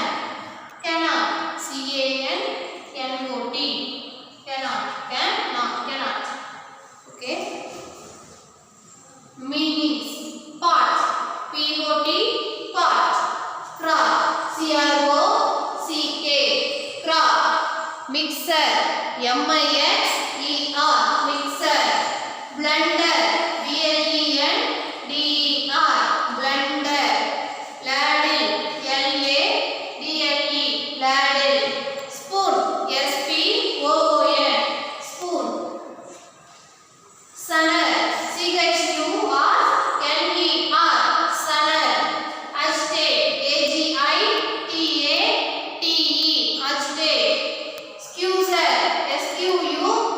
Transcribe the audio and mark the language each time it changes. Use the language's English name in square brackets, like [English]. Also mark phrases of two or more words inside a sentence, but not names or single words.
[English] Cannot, C-A-N-N-O-T, cannot. Cannot. Okay. Meanings. Pot, P-O-T, pot. Crop, C-R-O-C-K, crop. Mixer, M-I-X-E-R, mixer. Blender, B-L-E-N-D-E-R, blender. Ladle, L-A-D-L-E, ladle. Spoon, S-P-O-O-N, spoon. Sunner, C-H-U-R-N-E-R, sunner. Agitate, A-G-I-T-A-T-E, agitate. Squeezer, S-Q-U